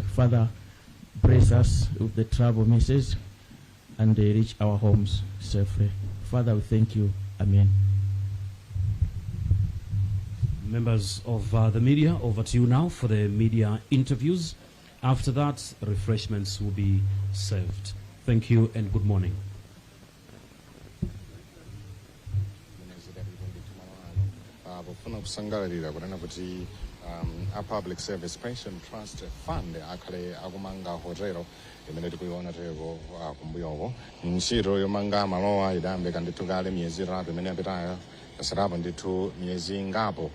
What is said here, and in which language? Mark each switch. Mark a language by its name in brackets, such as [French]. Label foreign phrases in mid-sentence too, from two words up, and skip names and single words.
[English] Father, bless us with the travel misses and they reach our homes safely. Father, we thank you. Amen. Members of the media, over to you now for the media interviews. After that, refreshments will be served. Thank you and good morning. [Nyanja] Pofuna kusangalalira kunena kuti a [English] public service pension trust fund [Nyanja] akhale akumanga hotelo imene tikuiona teko kumbuyoko. Ntchito yomanga malowa idayambika ndithu kale miyezi itatu imene yapitayo, yasalapo ndithu miyezi ingapo.